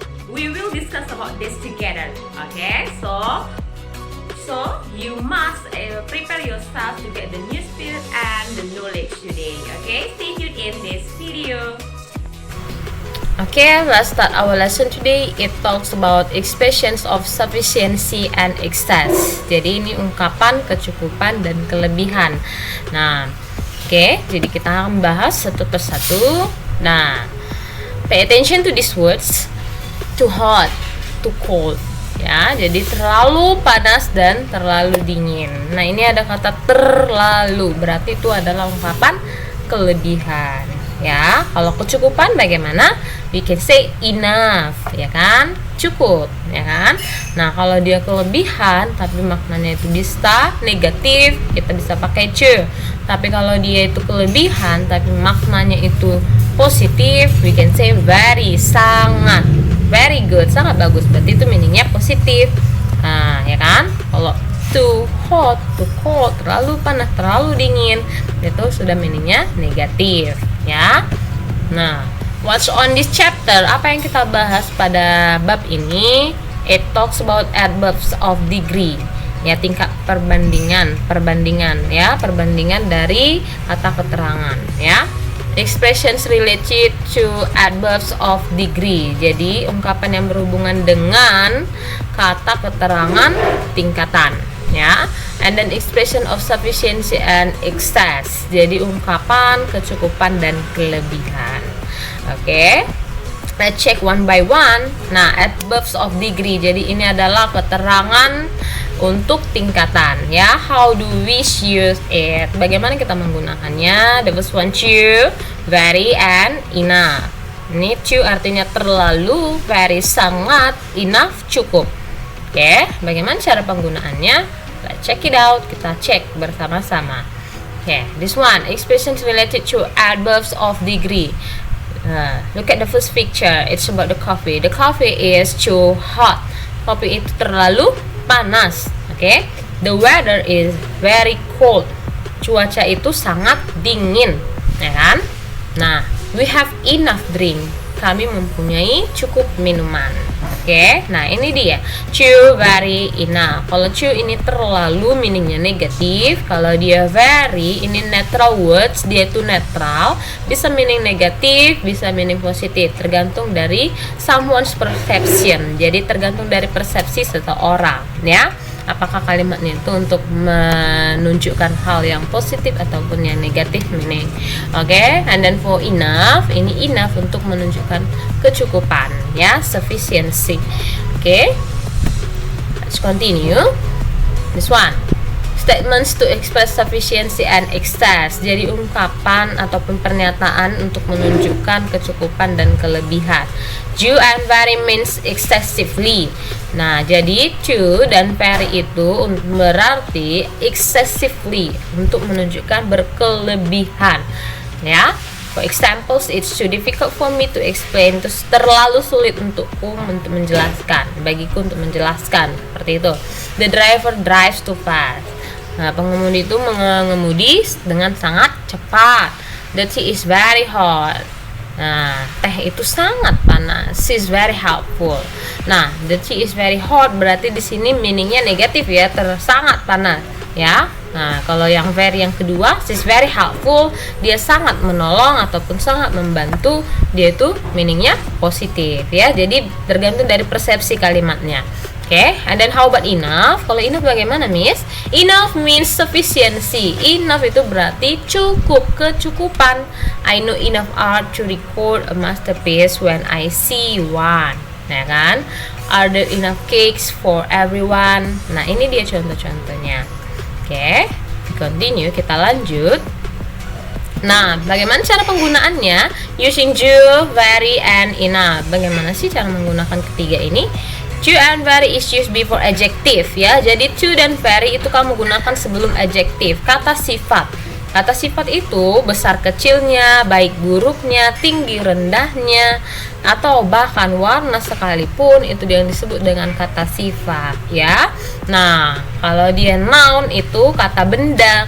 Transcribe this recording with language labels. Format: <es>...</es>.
<en>We will discuss about this together. Oke? So you must prepare yourself to get the new spirit and the knowledge today. Okay? Stay tuned in this video. Okay, let's start our lesson today. It talks about expressions of sufficiency and excess.</en> <id>Jadi ini ungkapan kecukupan dan kelebihan. Nah, oke, jadi kita akan bahas satu persatu.</id> <en>Nah, pay attention to these words. Too hot, too cold.</en> <id>Ya, jadi terlalu panas dan terlalu dingin. Nah, ini ada kata terlalu, berarti itu adalah ungkapan kelebihan. Ya, kalau kecukupan bagaimana?</id> <en>We can say enough,</en> <id>ya kan? Cukup, ya kan? Nah, kalau dia kelebihan tapi maknanya itu bisa negatif, kita bisa pakai ce. Tapi kalau dia itu kelebihan tapi maknanya itu positif,</id> <en>we can say very,</en> <id>sangat,</id> <en>very good,</en> <id>sangat bagus. Berarti itu meaningnya positif. Nah, ya kan? Kalau</id> <en>too hot, too cold,</en> <id>terlalu panas, terlalu dingin, itu sudah meaningnya negatif, ya.</id> <en>Nah, what's on this chapter?</en> <id>Apa yang kita bahas pada bab ini? It talks about adverbs of degree. Ya, tingkat perbandingan ya, perbandingan dari kata keterangan, ya.</id> <en>Expressions related to adverbs of degree.</en> <id>Jadi, ungkapan yang berhubungan dengan kata keterangan tingkatan, ya.</id> <en>And then expression of sufficiency and excess.</en> <id>Jadi ungkapan kecukupan dan kelebihan. Oke.</id> <en>Let's check one by one. Nah, adverbs of degree.</en> <id>Jadi ini adalah keterangan untuk tingkatan, ya.</id> <en>How do we use it?</en> <id>Bagaimana kita menggunakannya?</id> <en>The first one, to, very, and enough.</en> <id>Ini to artinya terlalu, very sangat, enough cukup. Oke, bagaimana cara penggunaannya?</id> <en>Let's check it out.</en> <id>Kita cek bersama-sama.</id> <en>Okay, this one, expressions related to adverbs of degree. Look at the first picture. It's about the coffee. The coffee is too hot.</en> <id>Kopi itu terlalu panas.</id> <en>Okay, the weather is very cold.</en> <id>Cuaca itu sangat dingin, ya kan?</id> <en>Nah, we have enough drink.</en> <id>Kami mempunyai cukup minuman. Oke, nah ini dia too, very, enough. Kalau too ini terlalu, meaningnya negatif. Kalau dia very, ini</id> <en>neutral words,</en> <id>dia itu netral, bisa meaning negatif, bisa meaning positif, tergantung dari</id> <en>someone's perception.</en> <id>Jadi tergantung dari persepsi seseorang, ya. Apakah kalimatnya itu untuk menunjukkan hal yang positif ataupun yang negatif meaning. Oke, and then for enough, ini enough untuk menunjukkan kecukupan, ya, sufficiency.</id> <en>Oke, let's continue. This one, statements to express sufficiency and excess.</en> <id>Jadi ungkapan ataupun pernyataan untuk menunjukkan kecukupan dan kelebihan.</id> <en>To and very means excessively.</en> <id>Nah, jadi to dan very itu berarti excessively, untuk menunjukkan berkelebihan, ya.</id> <en>For examples, it's too difficult for me to explain.</en> <id>Itu terlalu sulit untukku untuk menjelaskan, bagiku untuk menjelaskan, seperti itu.</id> <en>The driver drives too fast.</en> <id>Nah, pengemudi itu mengemudi dengan sangat cepat.</id> <en>The tea is very hot.</en> <id>Nah, teh itu sangat panas.</id> <en>She's very helpful.</en> <id>Nah,</id> <en>the tea is very hot</en> <id>berarti di sini meaningnya negatif, ya, sangat panas, ya. Nah, kalau yang very yang kedua,</id> <en>she's very helpful,</en> <id>dia sangat menolong ataupun sangat membantu, dia itu meaningnya positif, ya. Jadi tergantung dari persepsi kalimatnya.</id> <en>Okay, and then how about enough?</en> <id>Kalau enough bagaimana, Miss?</id> <en>Enough means sufficiency.</en> <id>Enough itu berarti cukup, kecukupan.</id> <en>I know enough art to record a masterpiece when I see one. Ya kan? Are there enough cakes for everyone?</en> <id>Nah, ini dia contoh-contohnya.</id> <en>Okay, continue,</en> <id>kita lanjut. Nah, bagaimana cara penggunaannya?</id> <en>Using do, very, and enough.</en> <id>Bagaimana sih cara menggunakan ketiga ini?</id> <en>To and very is used before adjective ya.</en> <id>Jadi to dan very itu kamu gunakan sebelum adjective, kata sifat. Kata sifat itu besar kecilnya, baik buruknya, tinggi rendahnya, atau bahkan warna sekalipun itu yang disebut dengan kata sifat ya. Nah, kalau dia noun itu kata benda.</id>